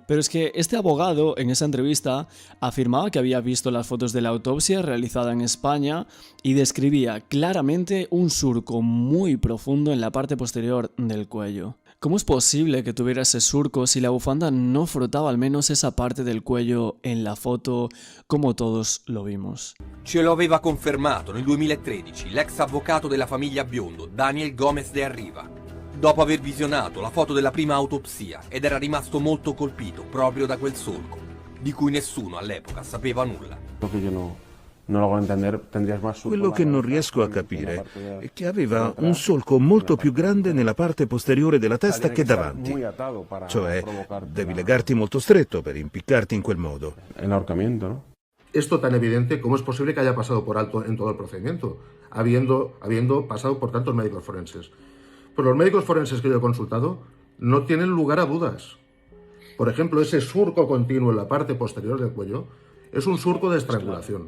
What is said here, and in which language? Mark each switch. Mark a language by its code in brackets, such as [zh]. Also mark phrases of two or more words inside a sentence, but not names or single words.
[es] Pero es que este abogado en esa entrevista afirmaba que había visto las fotos de la autopsia realizada en España y describía claramente un surco muy profundo en la parte posterior del cuello. ¿Cómo es posible que tuviera ese surco si la bufanda no frotaba al menos esa parte del cuello en la foto como todos lo vimos? [it] Ce lo aveva confermato nel 2013 l'ex avvocato della famiglia Biondo, Daniel Gomez de Arriva, dopo aver visionato la foto della prima autopsia ed era rimasto molto colpito proprio da quel solco, di cui nessuno all'epoca sapeva nulla. Quello che non riesco a capire è che aveva un solco molto più grande nella parte posteriore della testa che davanti. Cioè, devi legarti molto stretto per impiccarti in quel modo. [es] Esto tan evidente, ¿cómo es posible que haya pasado por alto en todo el procedimiento, habiendo pasado por tantos médicos forenses? Pues los médicos forenses que yo he consultado no tienen lugar a dudas. Por ejemplo, ese surco continuo en la parte posterior del cuello es un surco de estrangulación.